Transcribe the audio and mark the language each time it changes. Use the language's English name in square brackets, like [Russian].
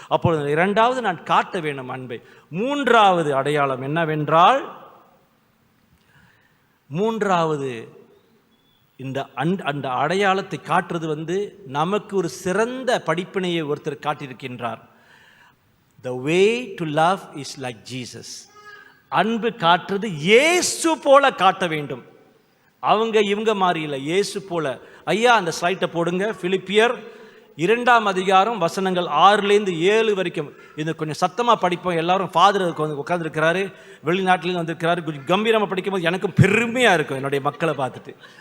[Tamil] அப்பொழுது இரண்டாவது நான் காட்ட வேண்டும் அன்பை. மூன்றாவது அடையாளம் என்னவென்றால், மூன்றாவது இந்த அந்த அடையாளத்தை காட்டுறது வந்து நமக்கு ஒரு சிறந்த படிப்பினையை ஒருத்தர் காட்டியிருக்கின்றார். [English] The way to love is like Jesus. [Tamil] அன்பு காட்டுறது இயேசு போல காட்ட வேண்டும். அவங்க இவங்க மாதிரி இல்லை, இயேசு போல. ஐயா அந்த ஸ்லைட்டை போடுங்க. பிலிப்பியர் 2ஆம் அதிகாரம் வசனங்கள் 6லேருந்து 7 வரைக்கும். இது கொஞ்சம் சத்தமாக படிப்போம். எல்லாரும் ஃபாதர் உட்காந்துருக்கிறாரு, வெளிநாட்டிலேருந்து வந்திருக்கிறாரு. கொஞ்சம் கம்பீரமாக படிக்கும்போது எனக்கும் பெருமையாக இருக்கும் என்னுடைய மக்களை பார்த்துட்டு.